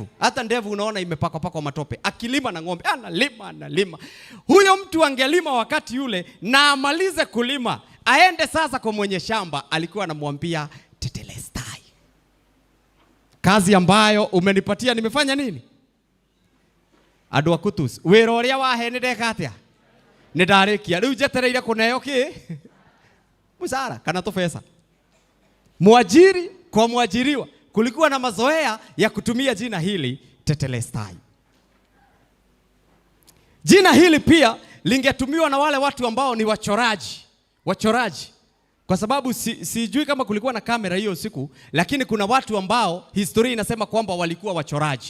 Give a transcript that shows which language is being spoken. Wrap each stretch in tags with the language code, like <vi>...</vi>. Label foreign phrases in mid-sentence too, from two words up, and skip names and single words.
<sw>Hata ndevu unaona imepakwa matope. Akilima na ng'ombe, analima. Huyo mtu angelima wakati yule na amalize kulima, aende sasa kwa mwenye shamba, alikuwa anamwambia tetelestai, kazi ambayo umenipatia nimefanya nini?</sw> <ki>Andũ akutus wĩra ũrĩa wahe nĩ ndeka atĩa? Nĩ ndarĩkia. Rĩu njetereire kũneo kĩ? Mũcara kana tũbeca.</ki> <sw>Mwajiri kwa mwajiriwa, kulikuwa na mazoea ya kutumia jina hili tetelestai. Jina hili pia lingetumiwa na wale watu ambao ni wachoraji. Kwa sababu sijui kama kulikuwa na kamera hiyo siku, lakini kuna watu ambao historia inasema kwamba walikuwa wachoraji.</sw>